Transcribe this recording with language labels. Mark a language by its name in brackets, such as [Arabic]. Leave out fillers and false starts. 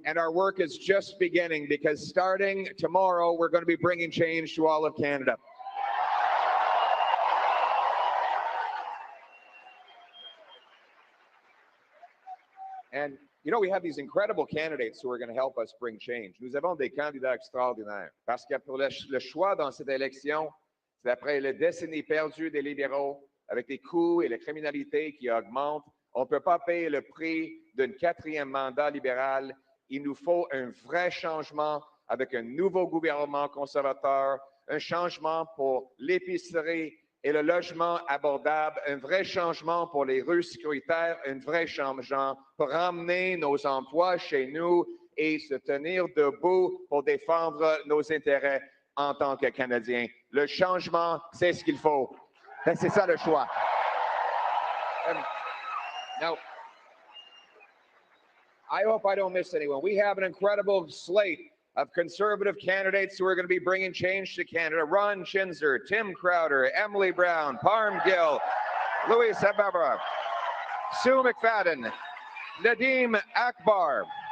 [English] And our work is just beginning because starting tomorrow, we're going to be bringing change to all of Canada. And You know, we have these incredible candidates who are going to help us bring change. [French] Nous avons des candidats extraordinaires. Parce que pour le choix dans cette élection, c'est après les décennies perdues des libéraux, avec les coûts et la criminalité qui augmentent, on ne peut pas payer le prix d'un 4e mandat libéral. Il nous faut un vrai changement avec un nouveau gouvernement conservateur, un changement pour l'épicerie et le logement abordable, un vrai changement pour les rues sécuritaires, un vrai changement pour ramener nos emplois chez nous et se tenir debout pour défendre nos intérêts en tant que Canadiens. Le changement, c'est ce qu'il faut. C'est ça le choix. [English] Now, I hope I don't miss anyone. We have an incredible slate of conservative candidates who are going to be bringing change to Canada. Ron Chinzer, Tim Crowder, Emily Brown, Parm Gill, Louis Sababa, Sue McFadden, Nadeem Akbar.